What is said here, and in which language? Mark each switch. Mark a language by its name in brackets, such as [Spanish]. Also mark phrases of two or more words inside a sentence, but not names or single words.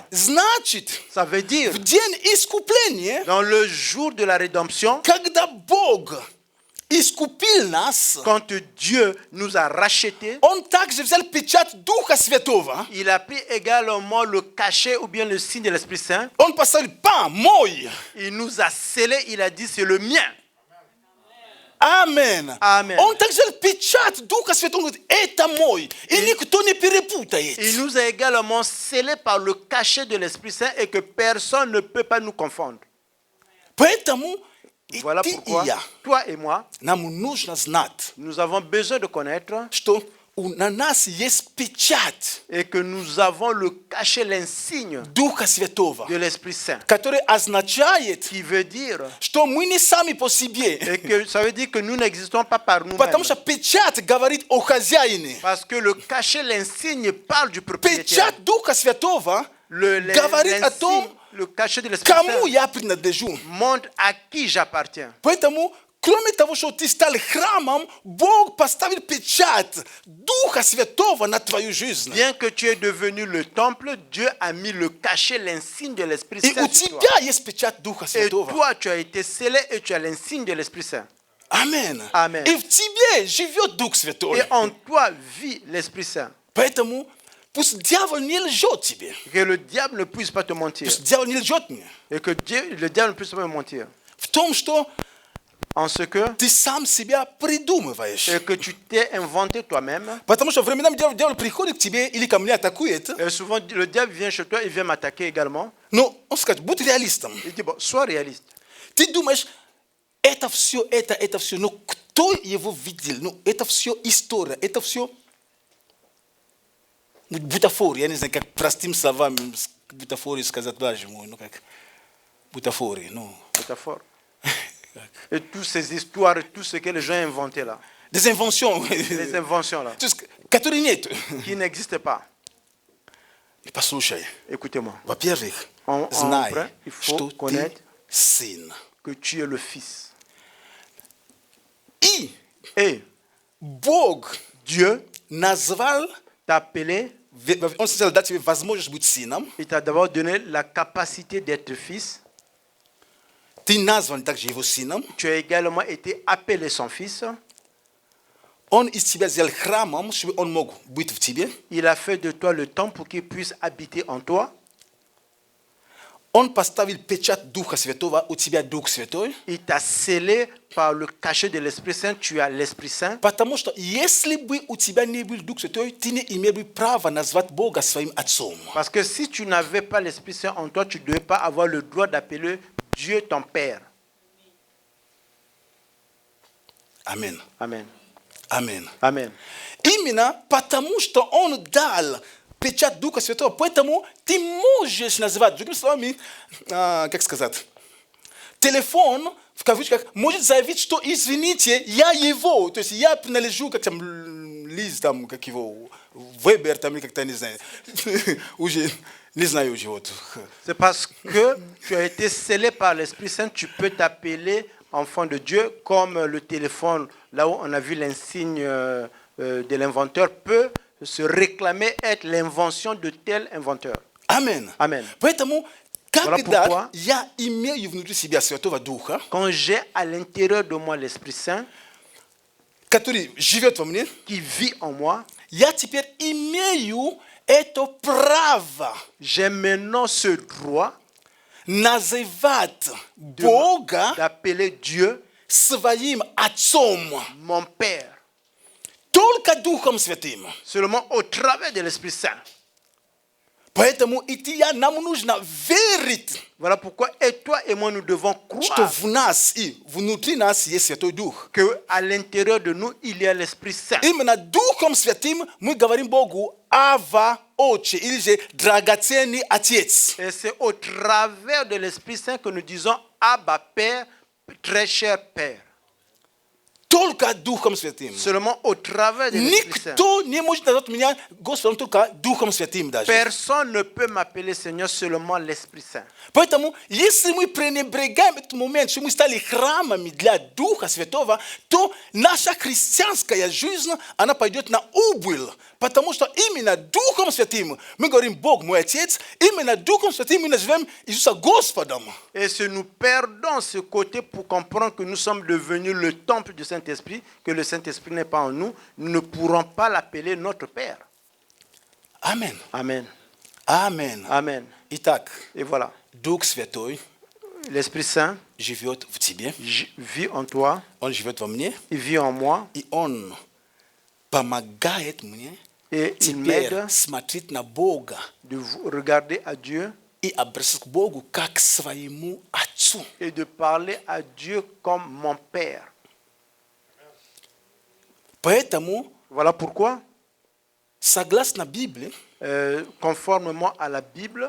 [Russian] Значит, [French] Ça veut dire, [Russian] в день искупления, [French] dans le jour de la rédemption, [Russian] когда Бог искупил нас, [French] quand Dieu nous a rachetés, [Russian] Он также взял печать Духа Святого, [French] il a pris également le cachet ou bien le signe de l'Esprit Saint. [Russian] Он поставил «Па, мой». [French] Il nous a scellés, il a dit, c'est le mien. [Russian] Амен. [French] Amen. [Russian] Он также взял печать Духа Святого, он говорит, это мой. И никто не перепутает. [French] Il nous a également scellés par le cachet de l'Esprit Saint et que personne ne peut pas nous confondre. [Russian] Поэтому и [French] Voilà [Russian] ты, [French] pourquoi, [Russian] и я, [French] toi et moi, [Russian] нам нужно знать, [French] nous avons besoin de connaître [Russian] что на нас есть печать [French] et que nous avons le cachet, l'insigne [Russian] Духа Святого, [French] de l'Esprit Saint, [Russian] который означает, [French] qui veut dire, [Russian] что мы не сами по себе. [French] et que ça veut dire que nous n'existons pas par nous-mêmes. [Russian] Потому что печать говорит о хозяине. [French] Parce que le cachet, l'insigne parle du propriétaire. [Russian] Печать Духа Святого говорит о том, [French] L'insigne, le cachet de l'Esprit [Russian] кому [French] Saint [Russian] я принадлежу. [French] montre à qui j'appartiens. [Russian] Поэтому, кроме того, что ты стал храмом, Бог поставил печать Духа Святого на твою жизнь. [French] Bien que tu es devenu le temple, Dieu a mis le cachet, l'insigne de l'Esprit [Russian] И [French] Saint [Russian] у [French] sur toi. [Russian] тебя есть печать Духа [French] Et [Russian] Святого. [French] toi, tu as été scellé et tu as l'insigne de l'Esprit Saint. [Russian] Амен. Амен. И в тебе живет Дух Святой. [French] Et en toi vit l'Esprit Saint. [Russian] Поэтому пусть дьявол не лжет тебе. [French] Que le diable ne puisse pas te mentir. [Russian] Пусть дьявол не лжет мне. [French] Et que le diable ne puisse pas me mentir. [Russian] В том, что [French] En ce que, [Russian] ты сам себя придумываешь. [French] et que tu t'es inventé toi-même. [Russian] Потому что временами дьявол приходит к тебе или ко мне атакует. [French] Et souvent, le diable vient chez toi, il vient m'attaquer également. [Russian] Но он скажет, будь реалистом. [French] Il dit, bon, sois réaliste. [Russian] Ты думаешь, это все, но кто его видел? Ну, это все история, это все бутафория. Я не знаю, как простым словами бутафорию сказать, боже мой, ну как бутафория, ну. [French] Métaphore. Et toutes ces histoires, tout ce que les gens ont inventé là. Des inventions, Les inventions là, [Russian] которые нет. [French] qui n'existent pas. [Russian] И послушай, [French] Écoutez-moi. [Russian] во-первых, [French] En [Russian] знай, [French] vrai, il faut [Russian] что ты [French] connaître [Russian] сын. [French] que tu es le Fils. [Russian] И [French] Et [Russian] Бог [French] Dieu [Russian] назвал, [French] t'a appelé, [Russian] он сначала дал тебе возможность быть сыном. [French] il t'a d'abord donné la capacité d'être fils. [Russian] Ты назван также его сыном. [French] Tu as également été appelé son fils. [Russian] Он из тебя сделал храмом, чтобы он мог быть в тебе. [French] Il a fait de toi le temple pour qu'il puisse habiter en toi. [Russian] Он поставил печать Духа Святого, у тебя Дух Святой. [French] Il t'a scellé par le cachet de l'Esprit Saint. Tu as l'Esprit Saint. [Russian] Потому что если бы у тебя не был Дух Святой, ты не имел бы права назвать Бога своим отцом. [French] Parce que si tu n'avais pas l'Esprit Saint en toi, tu ne devais pas avoir le droit d'appeler Dieu ton Père. [Russian] Амин. [French] Amen. [Russian] Амин. [French] Amen. [Russian] Именно потому, что Он дал печать Духа Святого, поэтому ты можешь назвать, другими словами, как сказать, телефон, в кавычках, может заявить, что, извините, я его, то есть я принадлежу, как там, Лиз, там, как его, Вебер, там, или как-то, не знаю, уже, не знаю уже, вот. [French] C'est parce que tu as été scellé par l'Esprit Saint, tu peux t'appeler enfant de Dieu, comme le téléphone, là où on a vu l'insigne de l'inventeur, peut se réclamer être l'invention de tel inventeur. [Russian] Амен. [French] Amen. [Russian] Поэтому, [French] Voilà [Russian] когда [French] pourquoi, [Russian] я имею внутри себя Святого Духа, [French] quand j'ai à l'intérieur de moi l'Esprit Saint, [Russian] который живет во мне, [French] qui vit en moi, [Russian] я теперь имею это право [French] j'ai maintenant ce droit [Russian] называть Бога [French] d'appeler Dieu [Russian] своим отцом. [French] mon Père. [Russian] То только Духом Святым. [French] Seulement au travers de l'Esprit Saint. [Russian] Поэтому идти нам нужно верить, [French] Voilà pourquoi et toi et moi nous devons [Russian] что [French] croire [Russian] в нас и внутри нас есть Святой Дух. [French] qu'à l'intérieur de nous, il y a l'Esprit Saint. [Russian] Именно Духом Святым мы говорим Богу Ава, Отче, или же драгоценный Отец. [French] Et c'est au travers de l'Esprit Saint que nous disons Abba Père, très cher Père. [Russian] Только Духом Святым. [French] Seulement au travers de l'Esprit Saint. [Russian] Никто не может назвать меня Господом только Духом Святым даже. [French] Personne ne peut m'appeler Seigneur, seulement l'Esprit Saint. [Russian] Поэтому, если мы пренебрегаем этот момент, что мы стали храмами для Духа Святого, то наша христианская жизнь, она пойдет на убыль. Потому что именно Духом Святым мы говорим, Бог мой Отец, именно Духом Святым мы называем Иисуса Господом. [French] Et si nous perdons ce côté pour comprendre que nous sommes devenus le temple du Saint-Esprit, que le Saint-Esprit n'est pas en nous, nous ne pourrons pas l'appeler notre Père. Amen. Amen. Amen. Amen. [Russian] Итак, [French] Et voilà. [Russian] Дух Святой [French] L'Esprit Saint [Russian] живет в тебе, [French] vit en toi, [Russian] Он живет во мне, [French] il vit en moi [Russian] и Он помогает мне [French] et il [Russian] теперь [French] m'aide [Russian] смотреть на Бога [French] de regarder à Dieu [Russian] и обращаться к Богу как к своему Отцу. [French] et de parler à Dieu comme mon Père. [Russian] Поэтому, [French] Voilà pourquoi, [Russian] согласно Библии, [French] conformément à la Bible,